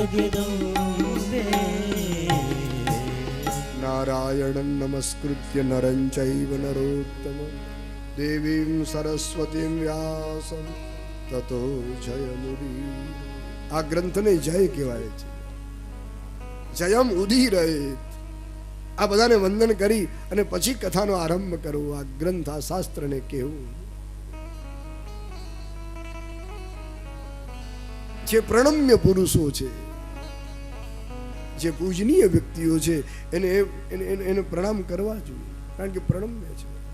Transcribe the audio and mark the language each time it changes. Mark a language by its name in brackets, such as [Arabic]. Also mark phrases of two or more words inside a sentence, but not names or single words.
[Sanskrit] जगदम्बे नारायणं नमस्कृत्य नरं चैव नरोत्तमं देवीं सरस्वतीं व्यासं ततो जयमुदीरये. [Gujarati] આ ગ્રંથને જય કહેવાય છે. [Sanskrit] જયમ ઉદીરયેત. [Gujarati] આ બધાને વંદન કરી અને પછી કથાનો આરંભ કરવો. આ ગ્રંથ, આ શાસ્ત્રને કહેવું. જે પ્રણમ્ય પુરુષો છે, જે પૂજનીય વ્યક્તિઓ છે, એને પ્રણામ કરવા જોઈએ, કારણ કે પ્રણમ્ય છે.